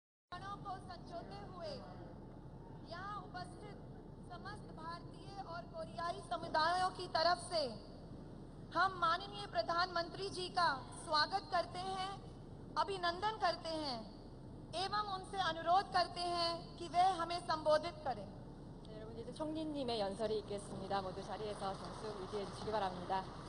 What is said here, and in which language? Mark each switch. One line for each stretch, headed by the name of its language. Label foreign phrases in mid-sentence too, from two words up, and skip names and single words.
Hindi: क्षणों को संजोते हुए यहाँ उपस्थित समस्त भारतीय और कोरियाई समुदायों की तरफ से हम माननीय प्रधानमंत्री जी का स्वागत करते हैं, अभिनंदन करते हैं एवं उनसे अनुरोध करते हैं कि वे हमें संबोधित करें।
Korean: 여러분 이제 총리님의 연설이 있겠습니다. 모두 자리에서 정수 유지해 주시기 바랍니다.